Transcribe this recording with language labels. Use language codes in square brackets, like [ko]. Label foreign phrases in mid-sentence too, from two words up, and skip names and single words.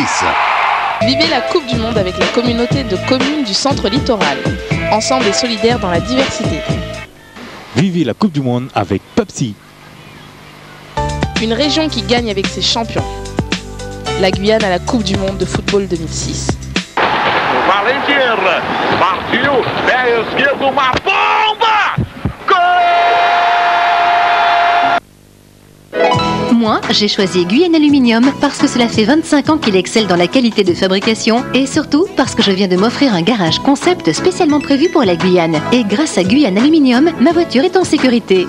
[fr] Vivez la Coupe du Monde avec la communauté de communes du Centre Littoral. Ensemble et solidaires dans la diversité. Vivez la Coupe du Monde avec Pepsi. Une région qui gagne avec ses champions. La Guyane à la Coupe du Monde de football 2006. [pt] Valentir partiu, pé esquerdo, uma bomba! Gol! [fr] Moi, j'ai choisi Guyane Aluminium parce que cela fait 25 ans qu'il excelle dans la qualité de fabrication et surtout parce que je viens de m'offrir un garage concept spécialement prévu pour la Guyane. Et grâce à Guyane Aluminium, ma voiture est en sécurité.